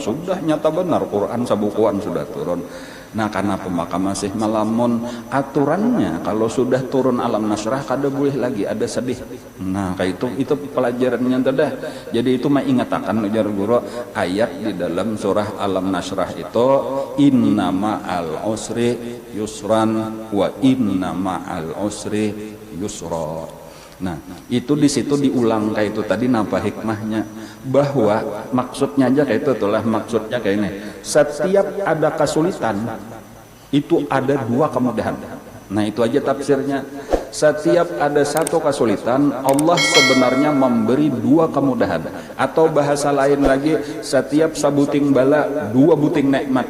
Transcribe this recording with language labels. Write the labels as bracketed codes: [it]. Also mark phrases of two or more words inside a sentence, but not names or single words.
[bjn] Sudah, nyata benar Quran sabukuan sudah turun. Nah karena pemaka masih melamun, aturannya kalau sudah turun Alam Nasrah kada boleh lagi ada sedih. Nah kayak itu pelajarannya tadi. Jadi itu mengingatakan ujar guru, ayat di dalam surah Alam Nasrah itu inna [ar] ma'al usri yusran wa inna ma'al usri yusra. [bjn] Nah itu di situ diulang kayak itu tadi, napa hikmahnya, bahwa maksudnya aja kayak itu itulah maksudnya kayak ini, setiap ada kesulitan itu ada dua kemudahan. Nah itu aja tafsirnya, setiap ada satu kesulitan Allah sebenarnya memberi dua kemudahan, atau bahasa lain lagi, setiap sabuting bala dua buting nikmat.